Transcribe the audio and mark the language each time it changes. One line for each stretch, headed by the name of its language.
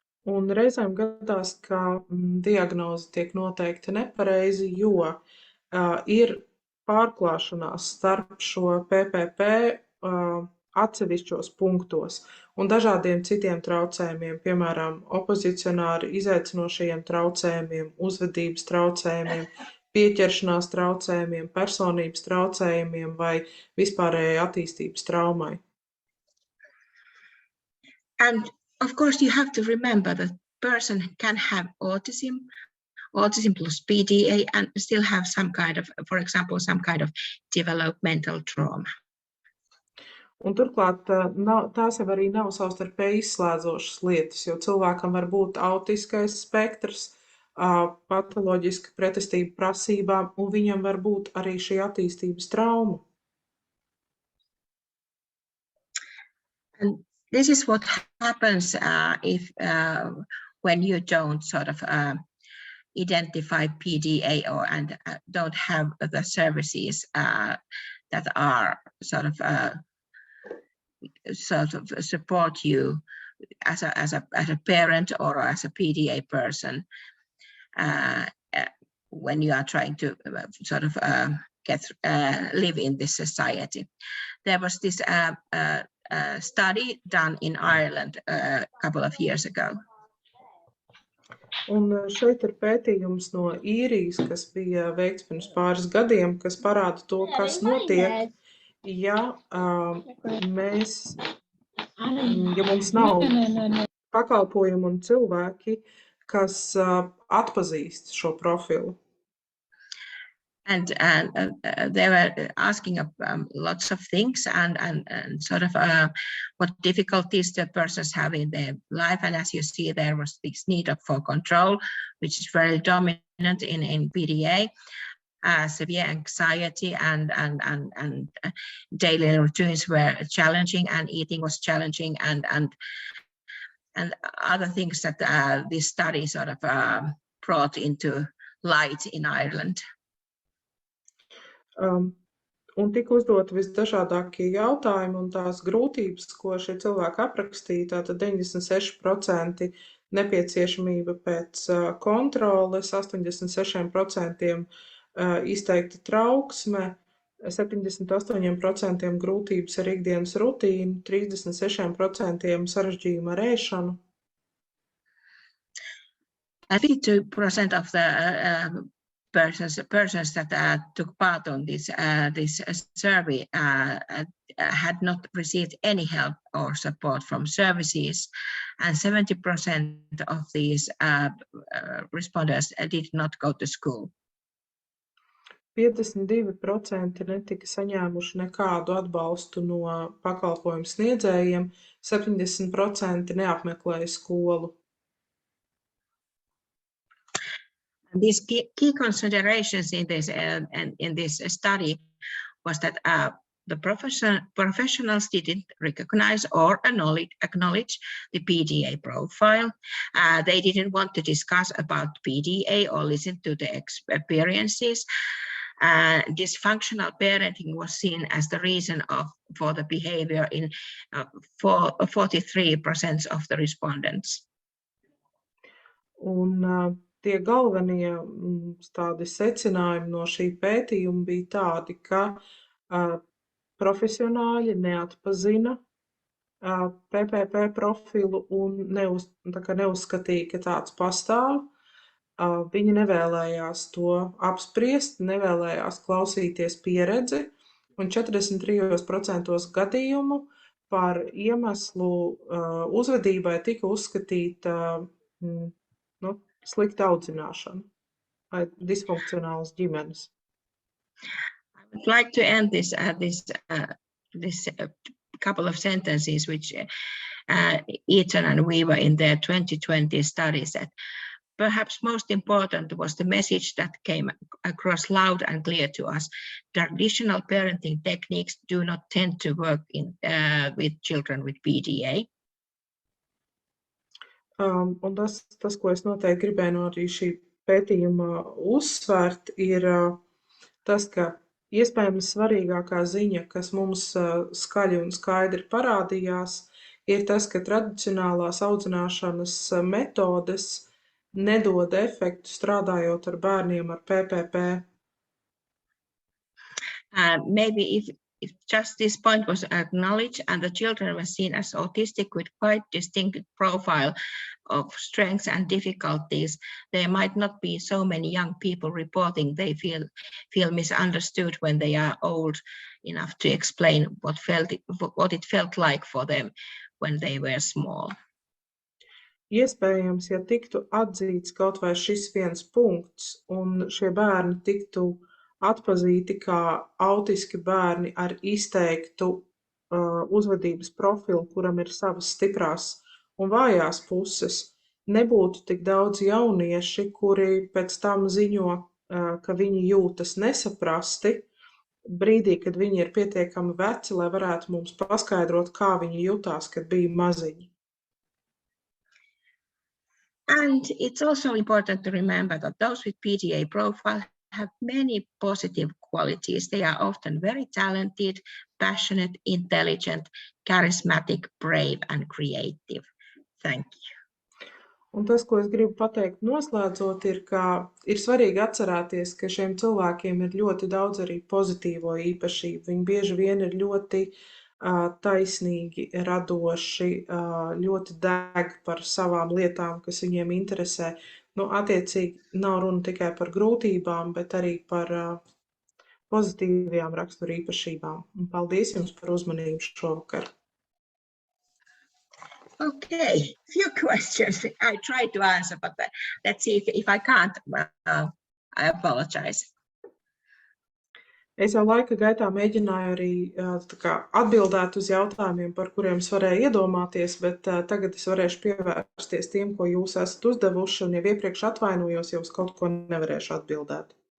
Latvian: Un reizēm gadās, ka diagnoze tiek noteikti nepareizi, jo ir pārklāšanās starp šo PPP atsevišķos punktos un dažādiem citiem traucējumiem, piemēram, opozicionāri izaicinošajiem traucējumiem, uzvedības traucējumiem, pieķeršanās traucējumiem, personības traucējumiem vai vispārējai attīstības traumai.
English: And of course, you have to remember that person can have autism plus PDA, and still have some kind of, for example, some kind of developmental trauma.
Latvian: Un turklāt tās jau arī nav savstarpēji izslēdzošas lietas, jo cilvēkam var būt autiskais spektrs, patoloģiska pretestība prasībām, un viņam var būt arī šī attīstības trauma.
English: And this is what happens if when you don't sort of identify PDA and don't have the services that are sort of support you as a parent or as a PDA person. When you are trying to sort of live in this society. There was this study done in Ireland a couple of years ago.
Latvian: Un šeit ir pētījums no Īrijas, kas bija veikts pirms pāris gadiem, kas parāda to, kas notiek, ja mums nav pakalpojumu un cilvēki, kas atpazīst šo profilu.
English: And they were asking lots of things and sort of what difficulties the persons have in their life. And as you see, there was this need for control, which is very dominant in PDA. Severe anxiety and daily routines were challenging, and eating was challenging, and other things that this study sort of brought into light in Ireland.
Latvian: Un tika uzdot visdažādākie jautājumi un tās grūtības, ko šie cilvēki aprakstīja, tātad 96% nepieciešamība pēc kontroles, 86% izteikta trauksme, 78% grūtības ar ikdienas rutīnu, 36% sarežģījumu ar ēšanu.
English: 52% of the persons that took part on this survey had not received any help or support from services, and 70% of these responders did not go to school.
Latvian: 52% netika saņēmuši nekādu atbalstu no pakalpojumu sniedzējiem, 70% neapmeklēja skolu.
English: These key considerations in this study was that the professionals didn't recognize or acknowledge the PDA profile. They didn't want to discuss about PDA or listen to the experiences. Dysfunctional parenting was seen as the reason of for the behavior in 43% of the respondents.
Latvian: Un tie galvenie tādi secinājumi no šī pētījuma bija tādi, ka profesionāļi neatpazina PPP profilu un neuzskatīja, ka tāds pastāv. Viņi nevēlējās to apspriest, nevēlējās klausīties pieredzi, un 43% gadījumu par iemeslu uzvedībai tika uzskatīta slikta audzināšana vai disfunkcionālas ģimenes.
English: I would like to end this couple of sentences which Eaton and Weaver in their 2020 study said. Perhaps most important was the message that came across loud and clear to us. Traditional parenting techniques do not tend to work with children with PDA.
Latvian: Un tas, ko es noteikti gribēju no arī šī pētījuma uzsvērt, ir tas, ka iespējams svarīgākā ziņa, kas mums skaļi un skaidri parādījās, ir tas, ka tradicionālās audzināšanas metodes nedod efektu strādājot ar bērniem ar PPP.
English: Maybe if just this point was acknowledged and the children were seen as autistic with quite distinct profile of strengths and difficulties, there might not be so many young people reporting they feel misunderstood when they are old enough to explain what it felt like for them when they were small.
Latvian: Iespējams, ja tiktu atzīts kaut vai šis viens punkts un šie bērni tiktu atpazīti kā autiski bērni ar izteiktu uzvedības profilu, kuram ir savas stiprās un vājās puses, nebūtu tik daudz jaunieši, kuri pēc tam ziņo, ka viņi jūtas nesaprasti, brīdī, kad viņi ir pietiekami veci, lai varētu mums paskaidrot, kā viņi jutās, kad bija maziņi.
English: And it's also important to remember that those with PDA profile have many positive qualities. They are often very talented, passionate, intelligent, charismatic, brave, and creative. Thank you.
Latvian: Un tas, ko es gribu pateikt noslēdzot, ir, ka ir svarīgi atcerēties, ka šiem cilvēkiem ir ļoti daudz arī pozitīvo īpašību. Viņi bieži vien ir ļoti taisnīgi, radoši, ļoti deg par savām lietām, kas viņiem interesē. Attiecīgi nav runa tikai par grūtībām, bet arī par pozitīvajām rakstura īpašībām. Un paldies jums par uzmanību šovakar.
English: Okay, few questions. I tried to answer, but let's see if I can't. I apologize.
Latvian: Es jau laika gaitā mēģināju arī atbildēt uz jautājumiem, par kuriem es varēju iedomāties, bet tagad es varēšu pievērsties tiem, ko jūs esat uzdevuši, un jau iepriekš atvainojos, ja uz kaut ko nevarēšu atbildēt.